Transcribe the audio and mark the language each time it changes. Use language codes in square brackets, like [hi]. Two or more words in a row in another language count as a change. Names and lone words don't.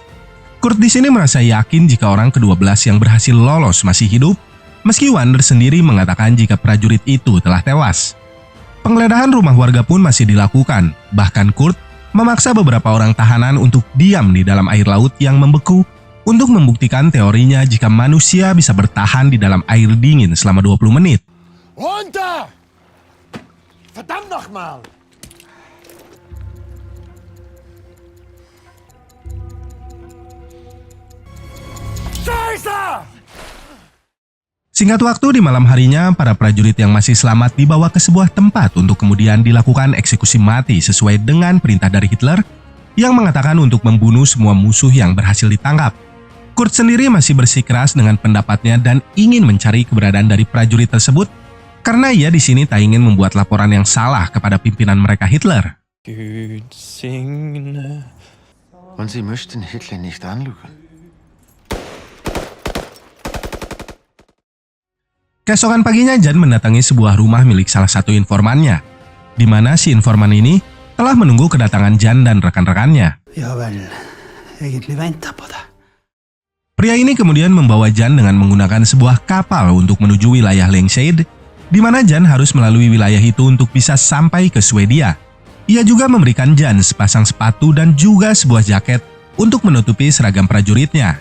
[id] Kurt di sini merasa yakin jika orang ke-12 yang berhasil lolos masih hidup, meski Wander sendiri mengatakan jika prajurit itu telah tewas. Penggeledahan rumah warga pun masih dilakukan, bahkan Kurt memaksa beberapa orang tahanan untuk diam di dalam air laut yang membeku untuk membuktikan teorinya jika manusia bisa bertahan di dalam air dingin selama 20 menit. [de] Runter! Verdammt nochmal! Scheiße! [id] Singkat waktu, di malam harinya, para prajurit yang masih selamat dibawa ke sebuah tempat untuk kemudian dilakukan eksekusi mati sesuai dengan perintah dari Hitler yang mengatakan untuk membunuh semua musuh yang berhasil ditangkap. Kurt sendiri masih bersikeras dengan pendapatnya dan ingin mencari keberadaan dari prajurit tersebut karena ia di sini tak ingin membuat laporan yang salah kepada pimpinan mereka Hitler. [no] Gud signe. [de] Und Sie möchten Hitler nicht anlügen? [id] Keesokan paginya, Jan mendatangi sebuah rumah milik salah satu informannya, di mana si informan ini telah menunggu kedatangan Jan dan rekan-rekannya. [no] Ja vel, egentlig venta på det. [id] Pria ini kemudian membawa Jan dengan menggunakan sebuah kapal untuk menuju wilayah Lengseid, di mana Jan harus melalui wilayah itu untuk bisa sampai ke Swedia. Ia juga memberikan Jan sepasang sepatu dan juga sebuah jaket untuk menutupi seragam prajuritnya.